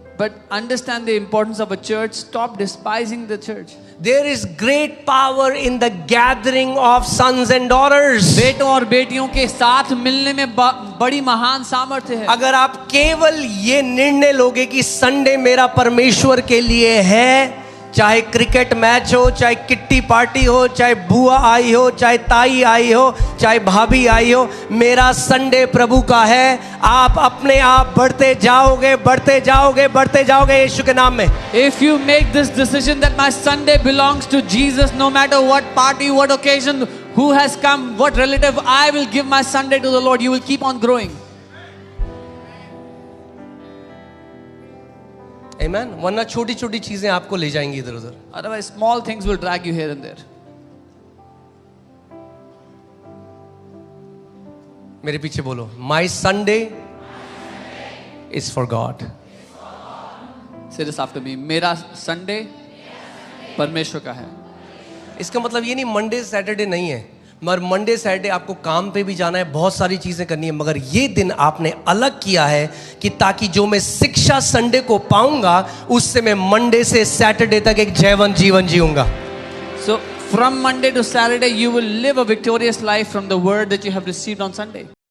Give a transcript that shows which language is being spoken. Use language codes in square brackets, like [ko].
[en] But understand the importance of a church. Stop despising the church. There is great power in the gathering of sons and daughters. [hi] बेटों और बेटियों के साथ मिलने में बड़ी महान सामर्थ्य है. अगर आप केवल ये निर्णय लोगे कि संडे मेरा परमेश्वर के लिए है, चाहे क्रिकेट मैच हो, चाहे किट्टी पार्टी हो, चाहे बुआ आई हो, चाहे ताई आई हो, चाहे भाभी आई हो, मेरा संडे प्रभु का है, आप अपने आप बढ़ते जाओगे, बढ़ते जाओगे, बढ़ते जाओगे यीशु के नाम में. [en] If you make this decision that my Sunday belongs to Jesus, no matter what party, what occasion, who has come, what relative, I will give my Sunday to the Lord. You will keep on growing. Amen. [hi] वरना छोटी छोटी चीजें आपको ले जाएंगी इधर उधर. [en] Otherwise, small things will drag you here and there. [hi] मेरे पीछे बोलो, [en] My Sunday is for God. Say this after me. [hi] मेरा Sunday परमेश्वर का है. इसका मतलब ये नहीं मंडे सैटरडे नहीं है, मगर मंडे सैटरडे आपको काम पे भी जाना है, बहुत सारी चीजें करनी है, मगर ये दिन आपने अलग किया है कि ताकि जो मैं शिक्षा संडे को पाऊंगा, उससे मैं मंडे से सैटरडे तक एक जयवंत जीवन जीऊंगा. [en] So from Monday to Saturday, you will live a victorious life from the word that you have received on Sunday.